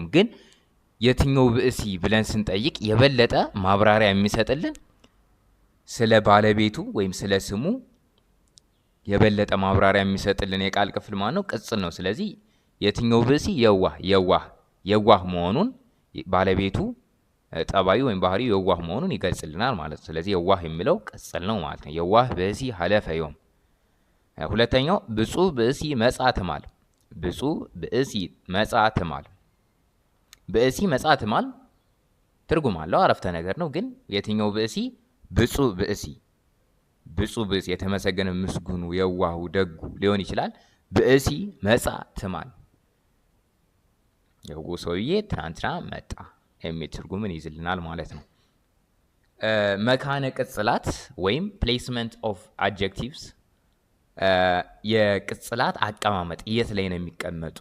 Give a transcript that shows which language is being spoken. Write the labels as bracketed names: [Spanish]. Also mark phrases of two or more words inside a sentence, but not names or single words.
[Amharic] ግን የትኛው ብእሲ ብለን ስንጠይቅ የበለጠ ማብራሪያ የሚሰጥልን ስለ ባለቤቱ ወይም ስለ ስሙ የበለጠ ማብራሪያ የሚሰጥልን የቃል ክፍል ማለት ነው ቅጽል ነው። ስለዚህ የትኛው ብእሲ የዋህ መሆኑን ባለቤቱ ጠባዩ ወይም ባህሪው የዋህ መሆኑን ይገልጽልናል ማለት ነው። ስለዚህ የዋህ የሚለው ቅጽል ነው ማለት ነው። [Geez] የዋህ ብእሲ ሀለፈ ዮም። [Amharic] ሁለተኛው [Geez] ብፁዕ ብእሲ መጽአ ትማል፣ ብፁዕ ብእሲ መጽአ ትማል። ብእሲ መጽአ ትማል [Amharic] ትርጉም አለው፣ አረፍተ ነገር ነው። ግን የትኛው ብእሲ? [Geez] ብፁዕ ብእሲ። ብፁዕ ብእሲ [Amharic] የተመሰገነ ምስጉኑ የዋሁ ደጉ ሊሆን ይችላል። [Geez] ብእሲ መጽአ ትማል [Amharic] የው ሰውዬ ትናንትና መጣ የሚል ትርጉምን ይዝልናል ማለት ነው። [Geez] መካነ ቅጽላት [Amharic] ወይም [English] placement of adjectives [Amharic] የቅጽላት አቀማመጥ የት ላይ ነው የሚቀመጡ?